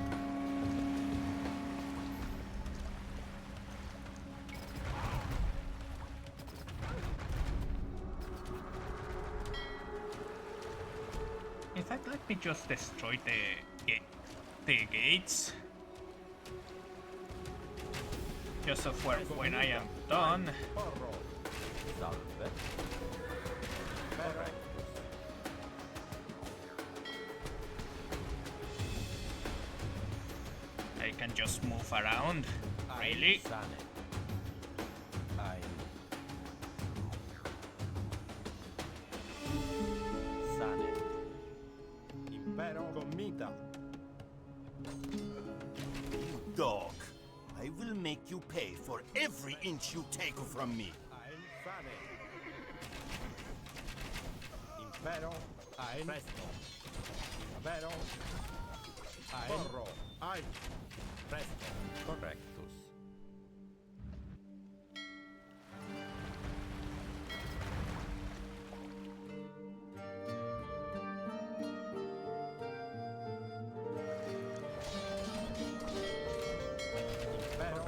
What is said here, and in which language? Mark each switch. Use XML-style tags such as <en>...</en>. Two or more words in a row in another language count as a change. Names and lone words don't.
<en>In fact, let me just destroy the gates. Just of where when I am done. Porro. Salve. Correct. I can just move around. Really? Sane. Ein. Sane. Impero. Comita. You dog. I will make you pay for every inch you take from me. Ein. Sane. Impero. Ein. Presto. Impero. Ein. Porro. Ein. Presto. Correctus. Impero.</en>